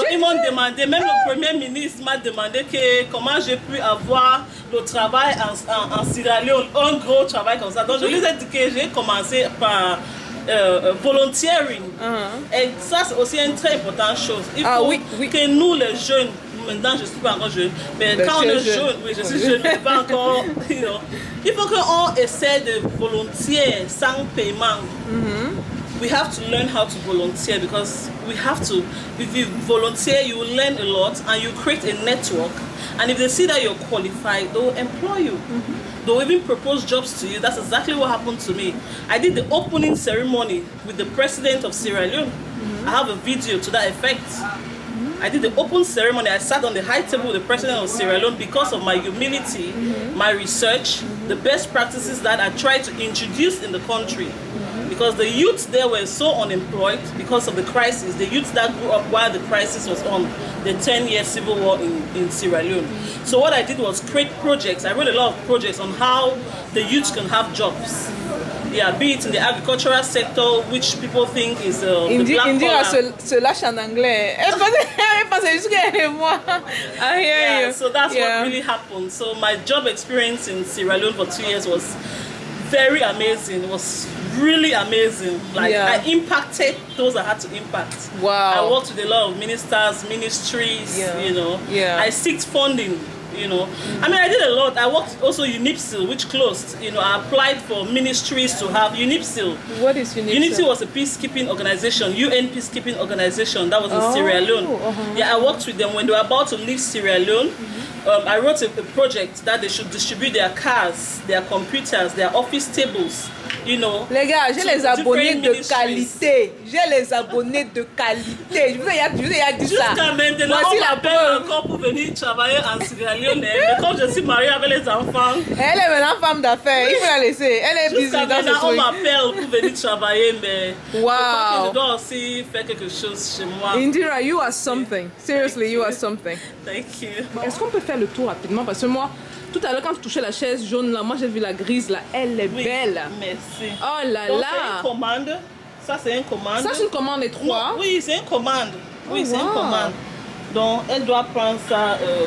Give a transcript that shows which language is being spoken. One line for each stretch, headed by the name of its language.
French: ils m'ont demandé, même le premier ministre m'a demandé comment j'ai pu avoir le travail en Sierra Leone, un gros travail comme ça. Donc je lui ai dit que j'ai commencé par volunteering. Et ça c'est aussi une très importante chose. Il faut que nous les jeunes, maintenant je ne suis pas encore jeune, mais quand on est jeune, oui je suis jeune, mais pas encore, il faut qu'on essaie de volontiers sans paiement
English: we have to learn how to volunteer because we have to. If you volunteer, you will learn a lot and you create a network. And if they see that you're qualified, they'll employ you. They'll even propose jobs to you. That's exactly what happened to me. I did the opening ceremony with the president of Sierra Leone. I have a video to that effect. I did the open ceremony. I sat on the high table with the president of Sierra Leone because of my humility, my research, the best practices that I tried to introduce in the country. Because the youths there were so unemployed because of the crisis. The youths that grew up while the crisis was on, the 10-year civil war in Sierra Leone. So what I did was create projects. I wrote a lot of projects on how the youths can have jobs. Yeah, be it in the agricultural sector, which people think is the black collar.
French: Se lâche en anglais. Elle pensait juste qu'elle et moi.
English: I hear you. So that's what really happened. So my job experience in Sierra Leone for 2 years was very amazing. It was really amazing. Like I impacted those I had to impact. Wow. I worked with a lot of ministers, ministries, you know. I seeked funding, you know. I mean, I did a lot. I worked also UNIPSIL, which closed. You know, I applied for ministries to have UNIPSIL. What is UNIPSIL? UNIPSIL was a peacekeeping organization, UN peacekeeping organization that was in Sierra Leone. Yeah, I worked with them when they were about to leave Sierra Leone. I wrote a project that they should distribute their cars, their computers, their office tables, you know.
French: Les gars, j'ai les abonnés de qualité. J'ai les abonnés de qualité. Je vous ai dit ça. Jusqu'à maintenant, voici on la m'appelle preuve. encore pour venir travailler en Sierra Leone. Mais comme je suis mariée avec les enfants, elle est maintenant femme d'affaires. Il faut la laisser. Elle est busy dans ce truc. On m'appelle pour venir travailler, mais je crois que
English: wow.
French: je dois aussi faire quelque chose chez moi.
English: Indira, you are something. Seriously, you are something. Thank you.
French: Est-ce qu'on peut faire le tour rapidement? Parce que moi, tout à l'heure, quand tu touchais la chaise jaune là, moi j'ai vu la grise là. Elle est belle. Merci. Oh là Donc, là. c'est une commande. Ça, c'est une commande. Ça, c'est une commande étroite. Non, oui, c'est une commande. Oui, Oh, c'est une
English: wow.
French: commande. Donc, elle doit prendre ça.